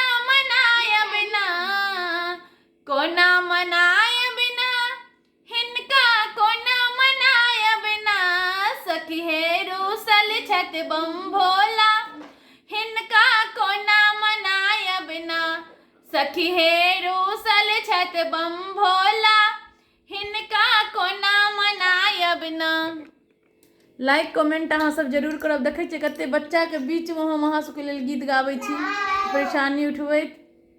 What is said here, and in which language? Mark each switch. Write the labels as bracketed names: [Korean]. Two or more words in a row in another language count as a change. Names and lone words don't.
[Maithili] मनाय बिना कोना मनाय बिना हिनका कोना मनाय बिना सखी हे रूसल छत बम भोला हिनका कोना मनाय बिना सखी हे रूसल छत बम भोला हिनका कोना मनाय बिना [English] like comment [Maithili] अहाँ सब जरूर करब। देखै छियै कते बच्चा के बीच में हम अहाँ सबके लेल गीत गाबै छी परेशानी उठबैत